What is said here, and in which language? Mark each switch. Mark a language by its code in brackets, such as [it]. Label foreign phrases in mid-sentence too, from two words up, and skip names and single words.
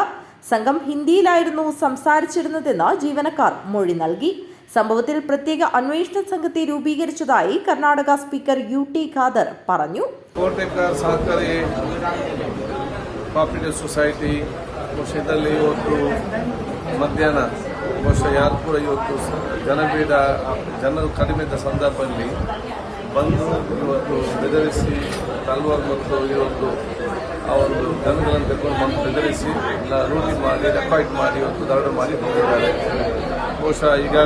[ml] സംഘം ഹിന്ദിയിലായിരുന്നു സംസാരിച്ചിരുന്നതെന്ന് ജീവനക്കാർ മൊഴി നൽകി. സംഭവത്തിൽ പ്രത്യേക അന്വേഷണ സംഘത്തെ രൂപീകരിച്ചതായി കർണാടക സ്പീക്കർ UT ഖാദർ പറഞ്ഞു. [kn] ಕೋಟೆಕಾರ್ ಸಹಕಾರಿ ಕೋಆಪರೇಟಿವ್ ಸೊಸೈಟಿ ಇದರಲ್ಲಿ ಇವತ್ತು ಮಧ್ಯಾಹ್ನ ಬಹುಶಃ ಯಾರು ಕೂಡ ಇವತ್ತು ಜನರು ಕಡಿಮೆ ಇದ್ದ ಸಂದರ್ಭದಲ್ಲಿ ಬಂದು ಇವತ್ತು ಬೆದರಿಸಿ ತಲ್ವಾರ್ ಮತ್ತು ಇವತ್ತು ಆ ಒಂದು ಜನಗಳನ್ನು ತೆಗೆದುಕೊಂಡು ಬೆದರಿಸಿ ರೂಢಿ ಮಾಡಿ ರೆಕಾರ್ಡ್ ಮಾಡಿ ಇವತ್ತು ದರೋಡೆ ಮಾಡಿ ಹೋಗಿದ್ದಾರೆ.